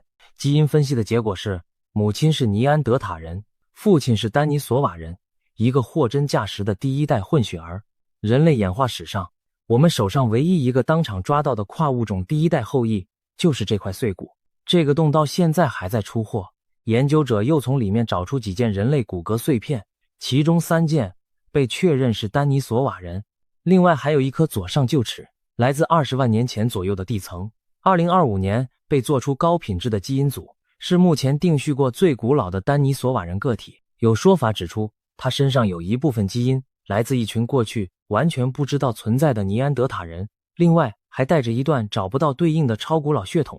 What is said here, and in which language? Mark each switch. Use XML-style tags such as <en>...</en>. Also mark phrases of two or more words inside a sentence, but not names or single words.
<zh>基因分析的結果是，母親是尼安德塔人，父親是丹尼索瓦人，一個货真價實的第一代混血兒。人類演化史上，我們手上唯一一個當場抓到的跨物種第一代後裔，就是這塊碎骨。這個洞到現在還在出貨，研究者又從裡面找出幾件人類骨骼碎片，其中3件被確認是丹尼索瓦人，另外還有一顆左上臼齒，來自20萬年前左右的地層。2025年被做出高品質的基因組，是目前定序過最古老的丹尼索瓦人個體。有說法指出，他身上有一部分基因來自一群過去完全不知道存在的尼安德塔人，另外還帶着一段找不到对應的超古老血統。</zh>